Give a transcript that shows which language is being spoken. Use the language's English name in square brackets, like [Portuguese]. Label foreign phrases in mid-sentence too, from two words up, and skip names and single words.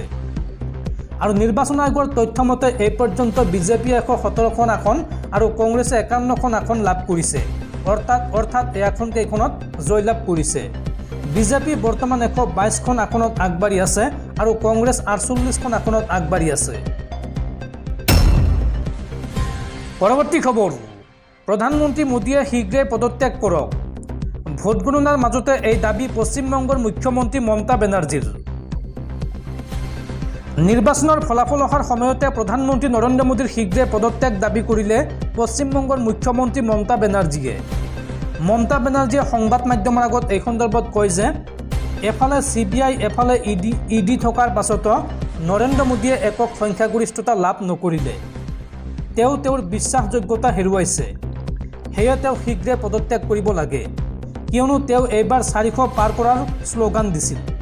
[Assamese] আৰু নিৰ্বাচন আয়োগৰ তথ্য মতে এই পৰ্যন্ত বিজেপি 117খন আসন আৰু কংগ্ৰেছে 51খন আসন লাভ কৰিছে। অৰ্থাৎ এই আসনকেইখনত জয়লাভ কৰিছে। বিজেপি বৰ্তমান 122খন আসনত আগবাঢ়ি আছে আৰু কংগ্ৰেছ 48খন আসনত আগবাঢ়ি আছে। পৰৱৰ্তী খবৰ প্ৰধানমন্ত্ৰী মোদীয়ে শীঘ্ৰে পদত্যাগ কৰক। ভোট গণনাৰ মাজতে এই দাবী পশ্চিমবংগৰ মুখ্যমন্ত্ৰী মমতা বেনাৰ্জীৰ। নিৰ্বাচন ফলাফল অহাৰ সময়তে প্ৰধানমন্ত্ৰী নৰেন্দ্ৰ মোদীৰ শীঘ্ৰে পদত্যাগ দাবী কৰিলে পশ্চিমবংগৰ মুখ্যমন্ত্ৰী মমতা বেনাৰ্জীয়ে। মমতা বেনাৰ্জীয়ে সংবাদ माध्यমৰ আগত এই সন্দৰ্ভত কয় যে এফালে সিবিআই এফালে ইডি থকাৰ পাছতো নৰেন্দ্ৰ মোদীয়ে একক সংখ্যাগৰিষ্ঠতা লাভ নকৰিলে। তেওঁৰ বিশ্বাসযোগ্যতা হেৰুৱাইছে। সেয়ে তেওঁ শীঘ্ৰে পদত্যাগ কৰিব লাগে, কিয়নো তেওঁ এইবাৰ 400 পাৰ কৰাৰ শ্লোগান দিছিল।